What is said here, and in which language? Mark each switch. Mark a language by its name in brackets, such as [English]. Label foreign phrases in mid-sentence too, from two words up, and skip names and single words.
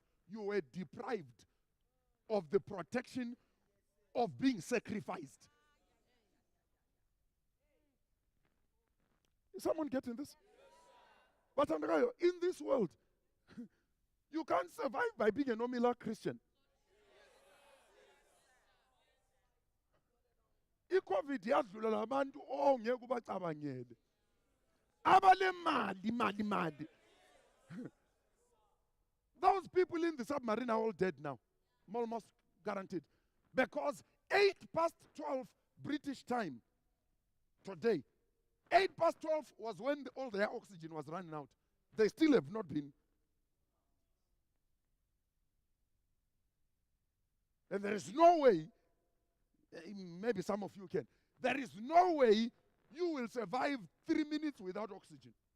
[English] You were deprived of the protection of being sacrificed. Is someone getting this? But in this world, you can't survive by being a nominal Christian. [Zulu] I-COVID yadlulela abantu ongeke ubacabangele. Abale mali. [English] Those people in the submarine are all dead now. Almost guaranteed. Because 12 British time today, 12 was when all their oxygen was running out. They still have not been. And there is no way, maybe some of you can, there is no way you will survive 3 minutes without oxygen.